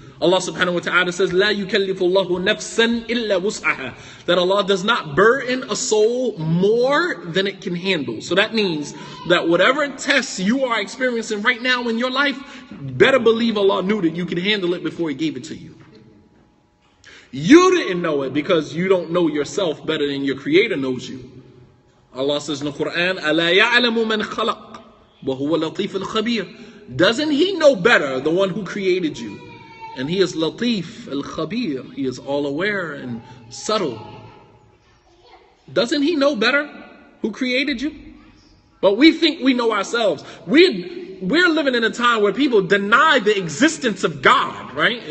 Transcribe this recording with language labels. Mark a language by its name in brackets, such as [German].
[English] Allah subhanahu wa ta'ala says, [Arabic] لا يكلف الله نفسا إلا وسعها, [English] that Allah does not burden a soul more than it can handle. So that means that whatever tests you are experiencing right now in your life, better believe Allah knew that you could handle it before He gave it to you. You didn't know it because you don't know yourself better than your Creator knows you. Allah says in the Quran, [Arabic] ألا يعلم من خلق وهو لطيف الخبير. [English] Doesn't He know better, the one who created you? And He is Latif al-Khabir. He is all aware and subtle. Doesn't He know better who created you? But we think we know ourselves. We're living in a time where people deny the existence of God, right?